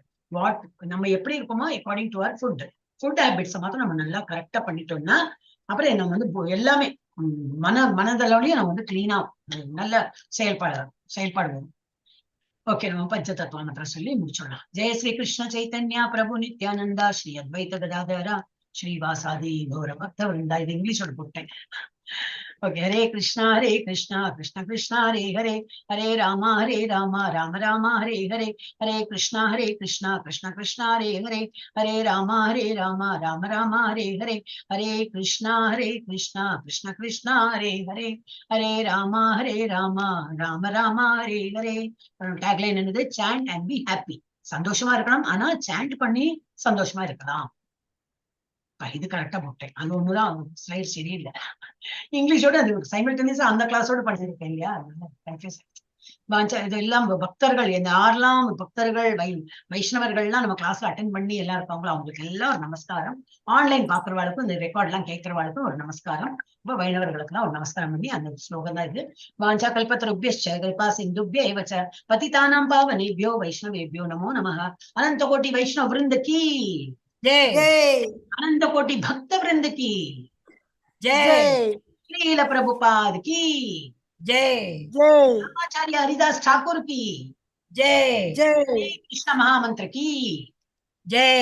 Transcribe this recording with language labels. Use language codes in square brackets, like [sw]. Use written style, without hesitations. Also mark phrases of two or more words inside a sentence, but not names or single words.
[ta] நம்ம எப்படி இருக்கோமோ [en] according to our food habits [ta] மாத்திரம் நம்ம நல்லா கரெக்டா பண்ணிட்டோம்னா அப்புறம் நம்ம வந்து எல்லாமே மனதளவுலயும் நம்ம வந்து கிளீனா நல்ல செயல்பாடு. ஓகே, நம்ம பஞ்சதத்துவ மந்திரம் சொல்லி முடிச்சோம்னா, [sa] जय श्री कृष्ण चैतन्य प्रभु नित्यानन्द श्री अद्वैत गदाधर श्रीवासादि गौर भक्त वृन्द. [ta] இது இங்கிலீஷோட போட்டேன். ओके, [sa] हरे कृष्णा कृष्णा कृष्णा हरे हरे, हरे राम राम राम हरे हरे, हरे कृष्णा कृष्णा कृष्णा हरे हरे, हरे राम राम राम हरे हरे, हरे कृष्णा कृष्णा कृष्णा हरे हरे, हरे राम राम राम हरे हरे. [ta] டேக்லைன் என்னது? [en] chant and be happy. [ta] சந்தோஷமா இருக்கணும், ஆனா சாண்ட் பண்ணி சந்தோஷமா இருக்கலாம். இது கரெக்டா போட்டேன். அது ஒண்ணுதான் ஸ்லைட் சரியில்லை. இங்கிலீஷோட அது சைமல்டேனியஸா அந்த கிளாஸோட படிச்சிருக்கேன் இல்லையா, கன்ஃபியூஸ். இதெல்லாம் பக்தர்கள், இந்த யாரெல்லாம் பக்தர்கள் வைஷ்ணவர்கள்லாம் நம்ம கிளாஸ்ல அட்டென்ட் பண்ணி எல்லாம் இருப்பாங்களோ அவங்களுக்கு எல்லாம் ஒரு நமஸ்காரம். ஆன்லைன் பாக்குறவாளுக்கும் இந்த ரெக்கார்ட் எல்லாம் கேட்கறவாளுக்கும் ஒரு நமஸ்காரம். இப்ப வைணவர்களுக்குலாம் ஒரு நமஸ்காரம் பண்ணி அந்த ஸ்லோகம் தான் இது. [sa] वाञ्छा कल्पतरुभ्यश्च कृपा सिन्धुभ्य एव च पतितानां पावनेभ्यो वैष्णवेभ्यो नमो नमः. [hi] अनंत कोटि वैष्णव वृंद की जय जय अनंत कोटि भक्त वृंद की जय जय श्रील प्रभुपाद की जय जय आचार्य हरिदास ठाकुर की जय जय कृष्ण महामंत्र की जय